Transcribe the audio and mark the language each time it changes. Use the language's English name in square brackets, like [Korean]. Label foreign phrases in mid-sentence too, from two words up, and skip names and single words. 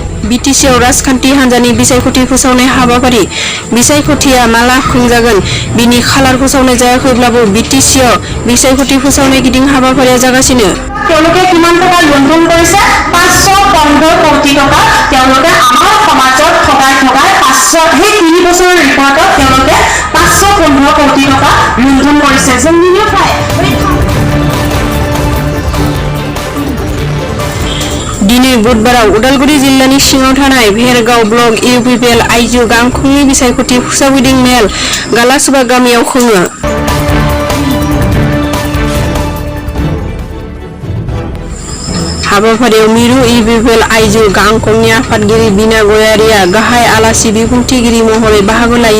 [Bodo] बिटिसिआव राजखान्थि हान्जानि बिसायख'थि फोसावनाय हाबाफारि बिसायख'थिया माला खुंजागोन बिनि खालार फोसावनाय जायाखैब्लाबो बिटिसिआव बिसायख'थि फोसावनाय गिदिं हाबाफारिया जागासिनो। [Assamese] তেওঁলোকে কিমান টকা লুণ্ঠন কৰিছে 515 কোটি টকা তেওঁলোকে আমাৰ সমাজত ঠগাই 500 সেই 3 বছৰৰ ৰিপৰ্টত তেওঁলোকে 515 কোটি টকা লুণ্ঠন কৰিছে। জমিও পায় [Bodo] दिनै बुधबाराव उदालगुरि जिल्लानि सिङाव थानाय भेरगाव ब्लक इउपिपिएल आइजो गांखंनि बिसायख'थि फोसावगिदिं मेल गालासुबा गामियाव खुङो। हाबाफारियाव मिरु इउपिपिएल आइजो गांखंनि आफादगिरि बिना गयारिया गाहाय आलासि बिबुंथिगिरि महरै बाहागो लायो।